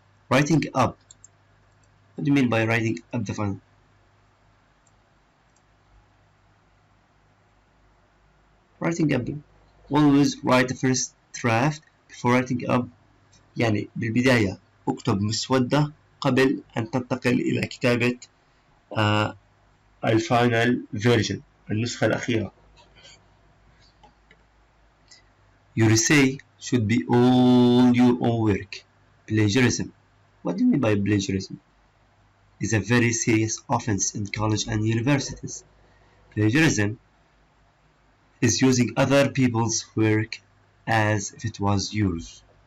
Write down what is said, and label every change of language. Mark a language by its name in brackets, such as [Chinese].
[English] Writing up. What do you mean by writing up the final? Writing up. Always write the first draft before writing up. [Arabic] يعني بالبداية اكتب مسودة قبل أن تنتقل إلى كتابة الفاينل فيرجن، النسخة الأخيرة. [English] Your essay should be all your own work. Plagiarism. What do you mean by plagiarism? Is a very serious offense in college and universities. Plagiarism is using other people's work as if it was yours.